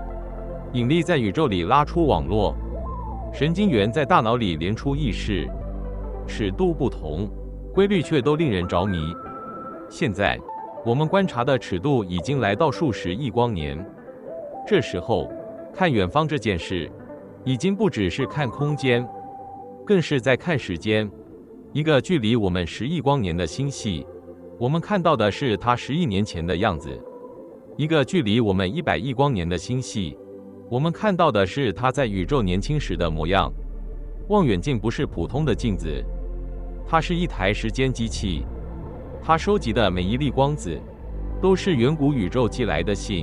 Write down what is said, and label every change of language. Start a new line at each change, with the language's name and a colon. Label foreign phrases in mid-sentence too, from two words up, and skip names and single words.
Chinese: 引力在宇宙裡拉出網絡，神經元在大腦裡連出意識，尺度不同，規律卻都令人着迷。現在我們觀察的尺度已經來到數十億光年，這時候看遠方這件事已經不只是看空間，更是在看時間。一個距離我們10 億光年的星系，我們看到的是它10億年前的樣子；一個距離我們100億光年的星系，我們看到的是它在宇宙年輕時的模樣。望遠鏡不是普通的鏡子，它是一台時間機器，它收集的每一粒光子都是遠古宇宙寄來的信。